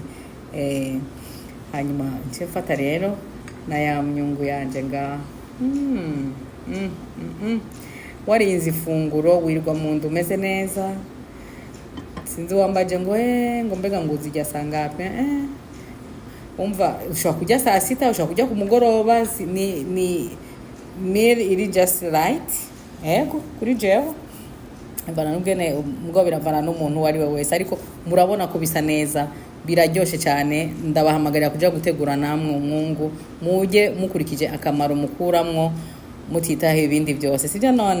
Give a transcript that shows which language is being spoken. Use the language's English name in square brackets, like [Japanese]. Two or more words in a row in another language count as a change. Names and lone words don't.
[Rundi] Hanyuma nce mfata rero na ya myungu yanje nga warinze ifunguro wirirwa mu nda umeze neza. Sinzi wambaje ngo mbega ngo uzijya sangape. Umva ushobora kujya saa 6, ushobora kujya ku mugoroba. Ni meal iri [English] just right. [Rundi] Yego kuri jewe mbana n'ubwene ubwo biravana n'umuntu wari we wese, ariko murabona ko bisa neza, biraryoshe cyane. Ndabahamagarira kuja gutegura namwe umwungu, muje mukurikije akamaro mukuramwo, mutitaho ibindi byose, sibyo none.